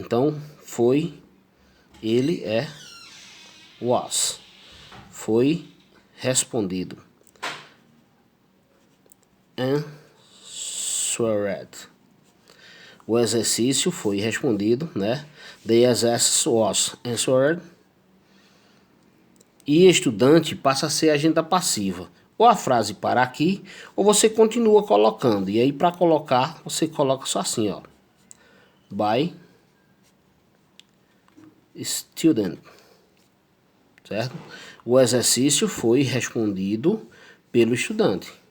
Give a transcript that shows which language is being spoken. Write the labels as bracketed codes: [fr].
[pt] Então foi, ele é, [en] was. [pt] Foi respondido. [en] Answered. [pt] O exercício foi respondido, né? [en] The exercise was answered. [pt] E estudante passa a ser agenda passiva. Ou a frase para aqui, ou você continua colocando. E aí, para colocar, você coloca só assim, ó. [en] By student. [pt] Certo? O exercício foi respondido pelo estudante.